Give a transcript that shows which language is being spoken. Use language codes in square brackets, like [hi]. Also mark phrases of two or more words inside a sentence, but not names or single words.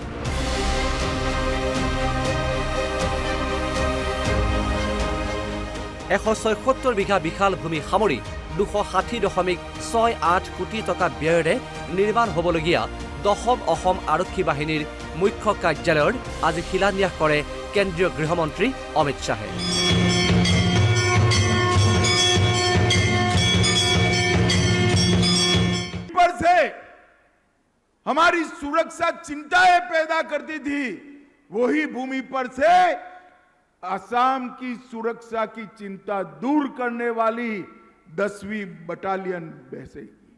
[as] এশ 76 বিঘা বিশাল ভূমি সামৰি 260.68 কোটি টকা ব্যয়েৰে নিৰ্মাণ হ'বলগীয়া 10ম অসম আৰক্ষী বাহিনীৰ মুখ্য কাৰ্যালয়ৰ আজি শিলান্যাস কৰে কেন্দ্ৰীয় গৃহমন্ত্ৰী অমিত শ্বাহে। [hi] हमारी सुरक्षा चिंताएं पैदा करती थी, वही भूमि पर से असम की सुरक्षा की चिंता दूर करने वाली 10वीं बटालियन बैठेगी।